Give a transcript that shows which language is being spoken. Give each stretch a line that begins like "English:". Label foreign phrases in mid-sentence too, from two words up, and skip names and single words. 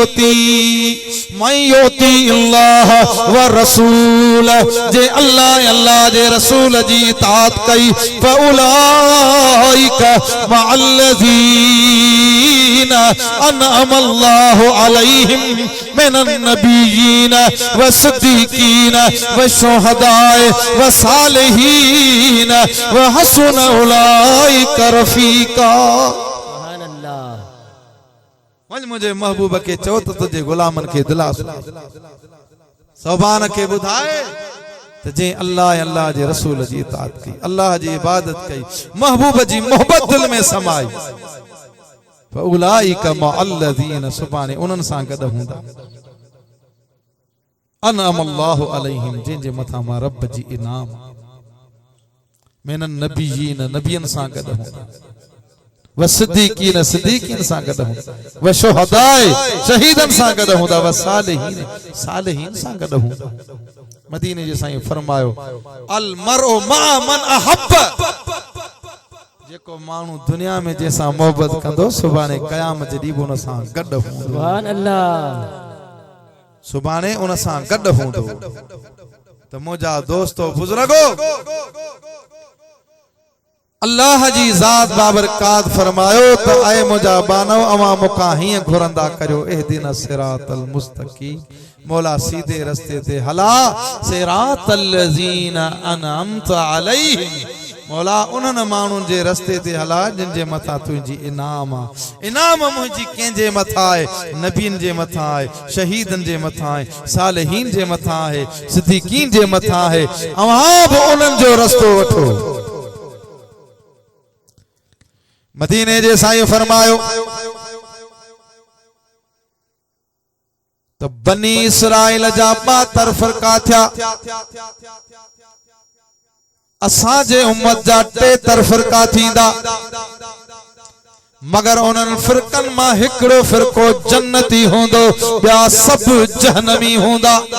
Arabic: يطع الله و الرسول,
Sindhi: जे अल्लाह अल्लाह जे रसूल जी इताअत कई,
Arabic: فأولئك مع الذين أنعم الله عليهم من النبيين و الصديقين و الشهداء و الصالحين و حسن أولئك رفيقا.
Sindhi: वंज मुझे महबूब के चओ त तुझे गुलामन के दिलासो, सौबान के बुधाए त जे अल्लाह अल्लाह जे रसूल जी इताअत की, अल्लाह जी इबादत की, महबूब जी मोहब्बत दिल में समाई,
Arabic: فأولئك مع الذين,
Sindhi: सुभाणे उन्हनि सां गॾु हूंदा,
Arabic: أنعم الله عليهم,
Sindhi: जिन जे मथां मां रब जी इनाम,
Arabic: من النبيين,
Sindhi: नबियन सां गॾु हूंदा,
Arabic: و الصديقين,
Sindhi: सिद्दीकीन सां गॾु हूंदा,
Arabic: و الشهداء,
Sindhi: शहीदन सां गॾु हूंदा,
Arabic: و الصالحين,
Sindhi: सालिहीन सां गॾु हूंदा। मदीने जे साईं फरमायो,
Arabic: المرء مع من أحب,
Sindhi: जेको माण्हू दुनिया में जैसा मोहब्बत कंदो, सुभाणे क़यामत जे ॾींहुं उन सां गॾु हूंदो।
Arabic: سبحان الله,
Sindhi: सुभाणे उन सां गॾु हूंदो। त मुंहिंजा दोस्तो बुज़ुर्गो, अल्लाह जी ज़ात बाबरकात फरमायो त ऐ मुंहिंजा बानो, अवां मूंखां हीअं घुरंदा करियो,
Arabic: اهدنا الصراط المستقيم,
Sindhi: मौला सीधे रस्ते ते हला,
Arabic: صراط الذين أنعمت عليهم,
Sindhi: मौला उन्हनि माण्हुनि जे रस्ते ते हला जिन जे मथां तुंहिंजी इनाम आ। इनाम मुंहिंजी कंहिंजे मथां आहे? नबियनि जे मथां आहे, शहीदनि जे मथां आहे, सालिहीन जे मथां आहे, सिद्दीकीन जे मथां आहे। अव्हां बि उन्हनि जो रस्तो वठो। मदीने जे साईं फरमायो तो बनी इसराइल जा 72 फ़िरका थिया, असां जे उम्मत जा 73 फ़िरका थींदा, मगर उन्हनि फ़िरकनि मां हिकिड़ो फ़िरको जन्नती हूंदो, ॿिया सभु जहन्नमी हूंदा।